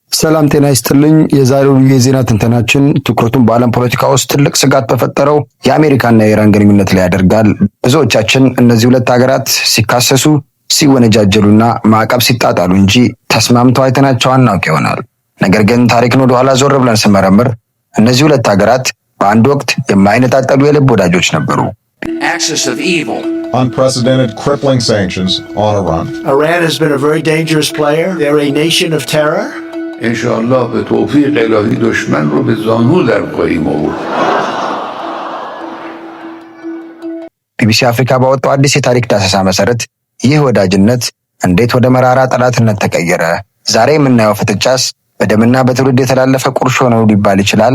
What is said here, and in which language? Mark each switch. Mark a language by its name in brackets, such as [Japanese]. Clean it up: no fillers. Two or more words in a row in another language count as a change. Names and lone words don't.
[Amharic] ሰላም ጤና ይስጥልኝ። የዛሬው የዜና ትንተናችን ትኩረቱን በዓለም ፖለቲካ ውስጥ ትልቅ ስጋት በፈጠረው የአሜሪካና የኢራን ግንኙነት ላይ ያደርጋል። ብዙዎቻችን እነዚህ ሁለት ሀገራት ሲካሰሱ፣ ሲወነጃጀሉና ማዕቀብ ሲጣጣሉ እንጂ ተስማምተው አይተናቸው አናውቅ ይሆናል። ነገር ግን ታሪክን ወደ ኋላ ዞር ብለን ስንመረምር እነዚህ ሁለት ሀገራት በአንድ ወቅት የማይነጣጠሉ የልብ ወዳጆች ነበሩ። [English] Unprecedented crippling sanctions on Iran. Iran has been a very dangerous player. They're a nation of terror. [Persian] इंशाअल्लाह به توفیق الهی دشمن رو به زانو در خواهیم آورد. [Amharic] ቢቢሲ አፍሪካ ባወጣው አዲስ የታሪክ ዳሰሳ መሰረት ይህ ወዳጅነት እንዴት ወደ መራራ ጠላትነት ተቀየረ? ዛሬ የምናየው ፍጥጫስ በደምና በትውልድ የተላለፈ ቁርሾ ነው ሊባል ይችላል?